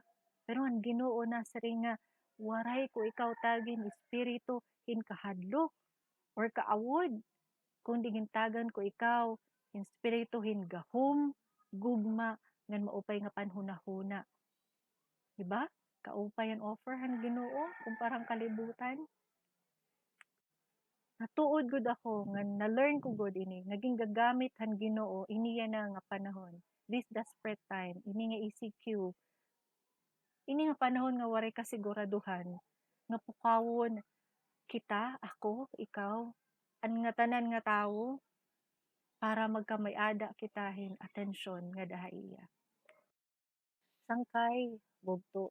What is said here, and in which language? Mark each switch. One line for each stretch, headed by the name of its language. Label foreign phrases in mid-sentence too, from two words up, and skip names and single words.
Waray: Pero ang Ginoo na siring nga waray ko ikaw tagin espiritu hinkahadlok or kaawod kundi gintagan ko ikaw espiritu hingahom gugma ngan maupay nga panhunahuna. Diba? Kaupay ang offer han Ginoo kumparang kalibutan. Natuod gud ako nga na-learn ko gud ini naging gagamit han Ginoo iniya na nga panahon.
English: This desperate time ini nga ECQ.
Waray: Ini nga panahon nga waray kasiguraduhan nga pukawon kita, ako, ikaw, ang nga tanan nga tawo para magkamay-ada kitahin atensyon nga dahaiya. Sangkay bugto.